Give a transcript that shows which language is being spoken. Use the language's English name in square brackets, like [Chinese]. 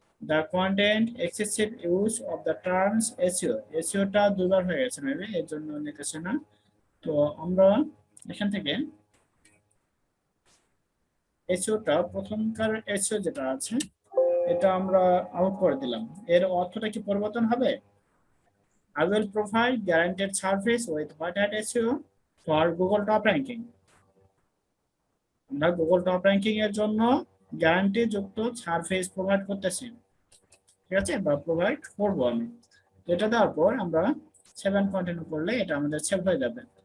[Bangla] The content excessive use of the terms SEO, এসইওটা দুবার হয়ে গেছে মেবি, এর জন্য নিতেছে না। তো আমরা এখান থেকে এসইওটা প্রথমকার এসইও যেটা আছে এটা আমরা আউট করে দিলাম। [English] এর অর্থটা কি পরিবর্তন হবে, I will provide guaranteed service with what at SEO for Google Top Ranking. [Bangla] আমরা গুগল টপ র্যাঙ্কিং এর জন্য গ্যারান্টি যুক্ত সার্ভিস প্রোভাইড করতেছি, ঠিক আছে, বা প্রোভাইড করবো আমি। এটা দেওয়ার পর আমরা সেভ এন্ড কন্টিনিউ করলে এটা আমাদের সেভ হয়ে যাবে।